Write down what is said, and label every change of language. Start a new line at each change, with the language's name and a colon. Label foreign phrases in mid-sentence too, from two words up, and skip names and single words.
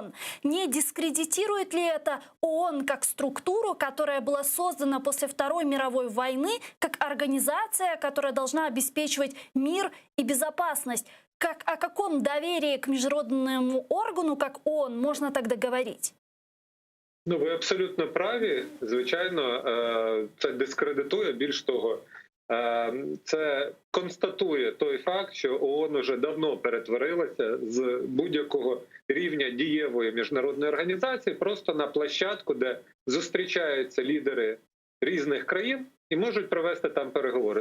Russian: Не дискредитирует ли это ООН как структуру, которая была создана после Второй мировой войны, как организация, которая должна обеспечивать мир и безопасность? О каком доверии к международному органу, как ООН, можно тогда говорить?
Ukrainian: Ну, ви абсолютно праві. Звичайно, це дискредитує, більш того, це констатує той факт, що ООН уже давно перетворилася з будь-якого рівня дієвої міжнародної організації просто на площадку, де зустрічаються лідери різних країн і можуть провести там переговори.